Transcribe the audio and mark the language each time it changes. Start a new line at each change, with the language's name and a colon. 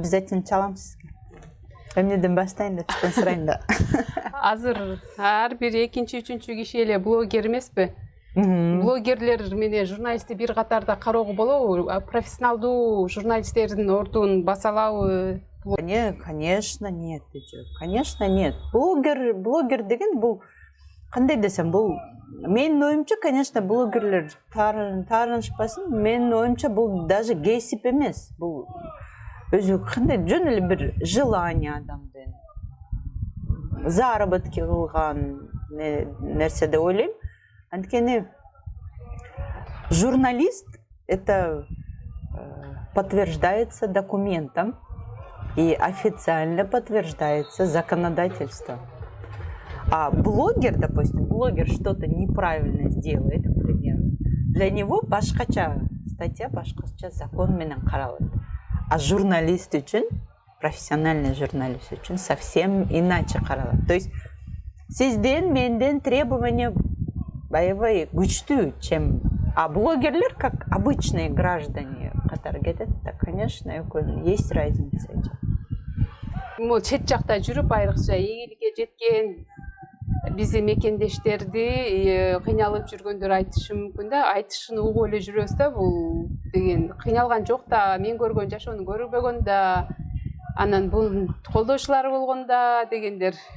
Kyrgyz: Обязательно чалам сизге. Эмнеден баштайын деп сурайм да. Азыр ар бир экинчи, үчүнчү киши эле блогер эмеспи? Блогерлер менен журналистти бир катарда кароого болобу? Профессионалдуу журналисттердин ордун баса алабы?
Russian: Конечно, нет. Конечно, нет.
Kyrgyz: Блогер деген бул кандай десем, бул менин оюмча, конечно, блогерлер таарынышпасын. Менин оюмча бул даже кесип эмес. Бул өзү кандай жөн эле бир желание адамдын. Заработки кылган нерсе деп ойлойм.
Russian: Анткени журналист это подтверждается документом и официально подтверждается законодательством. А блогер, допустим, что-то неправильно сделает, например, для него
Kyrgyz: башкача статья, башкача закон менен каралат.
Russian: А журналист үчүн, профессиональный журналист үчүн совсем иначе каралат. То есть
Kyrgyz: сизден, менден
Russian: требования
Kyrgyz: аябай күчтүү,
Russian: чем а блогерлер, как обычные граждане
Kyrgyz: катары кетет, да,
Russian: конечно, есть разница.
Kyrgyz: Могу чет жакта жүрүп айрыкча ийгиликке жеткен биздин мекендештерди кыйналып жүргөндөр айтышы мүмкүн да, айтышын угуп эле жүрөбүз да, бул деген кыйналган жок да, мен көргөн жашоону көрбөгөн да, анан бул колдоочулары болгон да дегендер.